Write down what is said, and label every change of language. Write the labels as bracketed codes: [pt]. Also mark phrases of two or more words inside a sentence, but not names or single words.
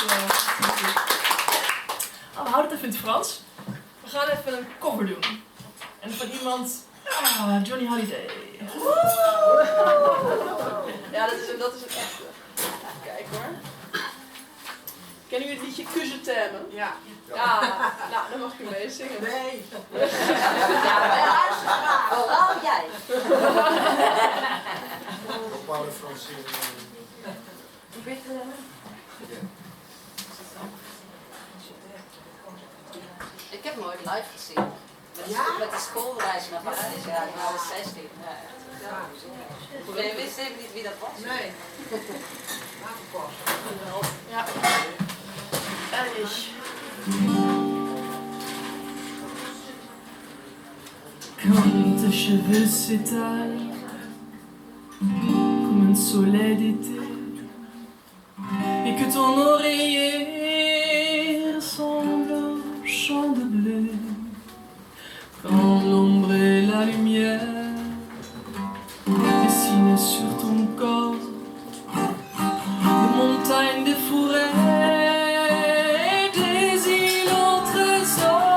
[nl] Oh, we houden het even in het Frans. We gaan even een cover doen. En van iemand... Johnny Hallyday. Ja, dat is het echte. Kijk hoor. Kennen jullie het liedje Que je t'aime? Ja. Ja, nou, dan mag je mee zingen. Nee. Ja, wij luisteren graag. Vooral jij. Bepaalde Franse. Ik heb hem ooit live gezien. Met de schoolreis naar Parijs. Ja, ik was 16. Je wist even niet wie dat was. Nee. Ja. Erg. [fr] Quand tes cheveux s'étalent comme un soleil d'été et que ton oreiller ressemble un champ de blé, quand l'ombre et la lumière dessinent sur ton corps des montagnes, des forêts, des îles au trésor.